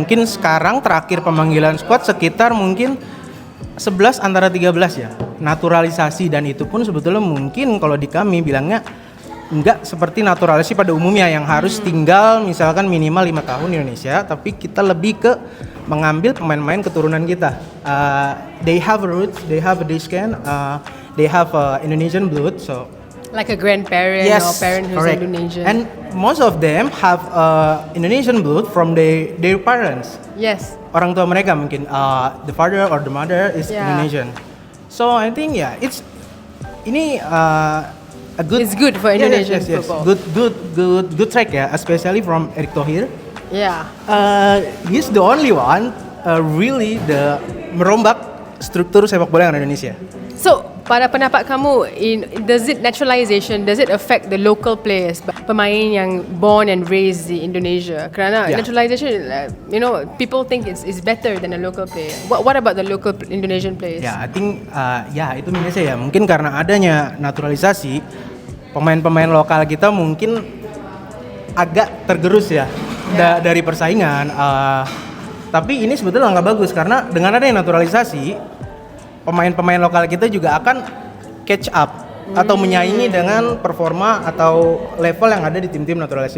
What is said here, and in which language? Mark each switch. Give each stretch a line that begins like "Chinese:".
Indonesian: Mungkin sekarang terakhir pemanggilan squad sekitar mungkin 11 antara 13 ya. Naturalisasi, dan itu pun sebetulnya mungkin kalau di kami bilangnya enggak seperti naturalisasi pada umumnya yang harus tinggal misalkan minimal 5 tahun di Indonesia, tapi kita lebih ke mengambil pemain-pemain keturunan kita.
English: They have roots, they have a skin, they have Indonesian blood, so Like a grandparent yes, or parent who's correct. Indonesian. And most of them have Indonesian blood from their parents. Yes.
Indonesian: Orang tua mereka mungkin
English: the father or the mother is Yeah. Indonesian. So I think ini a good. It's good for Indonesian yes. football. Good track ya, especially from Erick Thohir. Yeah. He's the only one really
Indonesian: merombak struktur sepak bola yang ada di Indonesia.
English: So,
Malay: pada pendapat kamu,
English: does it affect the local players,
Malay: pemain yang
English: born and raised di Indonesia? Kerana Yeah. naturalization, people think it's better than a local player. What about the local Indonesian players?
Indonesian: Ya,
English: I think
Indonesian: itu minusnya ya. Mungkin karena adanya naturalisasi, pemain-pemain lokal kita mungkin agak tergerus ya dari persaingan. Tapi ini sebetulnya nggak bagus karena dengan adanya naturalisasi, pemain-pemain lokal kita juga akan
English: catch up
Indonesian: atau menyaingi dengan performa atau level yang ada di tim-tim naturalisasi.